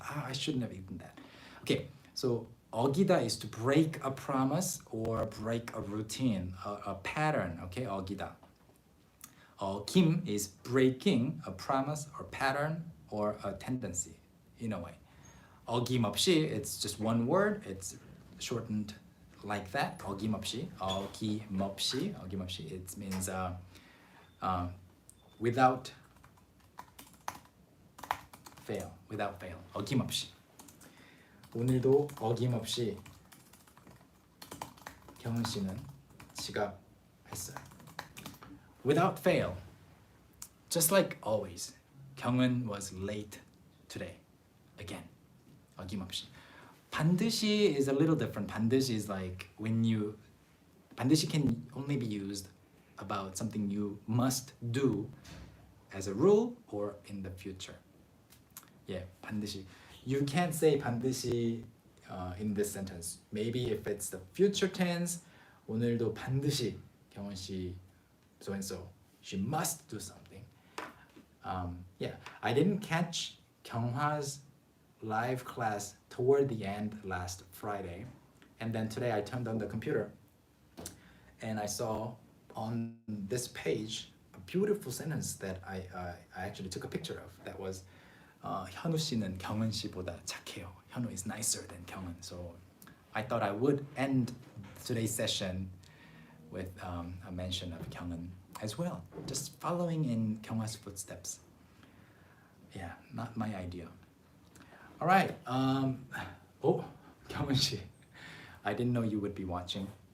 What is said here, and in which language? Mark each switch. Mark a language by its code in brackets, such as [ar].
[en] I shouldn't have eaten that. Okay, so 어기다 is to break a promise or break a routine, a pattern. Okay, 어기다. Kim is breaking a promise or pattern or a tendency in a way. 어김없이, it's just one word. It's shortened like that. [ko] 어김없이, 어김없이, 어김없이. [en] It means without fail. 어김없이. [ko] 오늘도 어김없이 경은 씨는 지각했어요. [en] Without fail. Just like always, 경은 was late today. Again. 어김없이. 반드시 is a little different. 반드시 is like when you 반드시 can only be used about something you must do as a rule or in the future. Yeah, 반드시. you can't say 반드시 in this sentence. Maybe if it's the future tense, [ko] 오늘도 반드시 경은 씨 [en] so and so. She must do something. Yeah, I didn't catch 경화's live class toward the end last Friday, and then today I turned on the computer and I saw on this page a beautiful sentence that I actually took a picture of. That was [ko] 현우 씨는 경은 씨보다 착해요. [en] 현우 is nicer than 경은. So I thought I would end today's session with a mention of 경은 as well, just following in 경화's footsteps. Yeah, not my idea. All right. Oh, 경은 씨, I didn't know you would be watching.